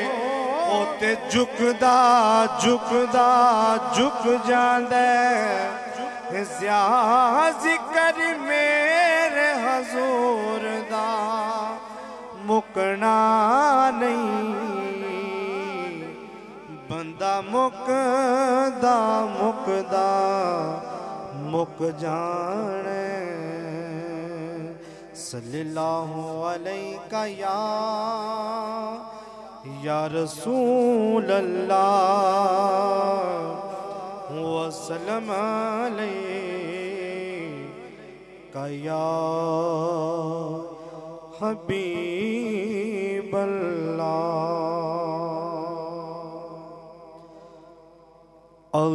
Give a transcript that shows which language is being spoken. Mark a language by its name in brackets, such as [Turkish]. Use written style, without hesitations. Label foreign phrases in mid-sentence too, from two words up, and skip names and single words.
[Punjabi] اوتے جھکدا جھکدا جھک جاندے جیا ذکر میرے حضور دا مکنا نہیں بندہ مکدا مکدا مک جانے [Arabic] صلى الله عليك يا رسول الله وسلم عليك يا حبيب الله.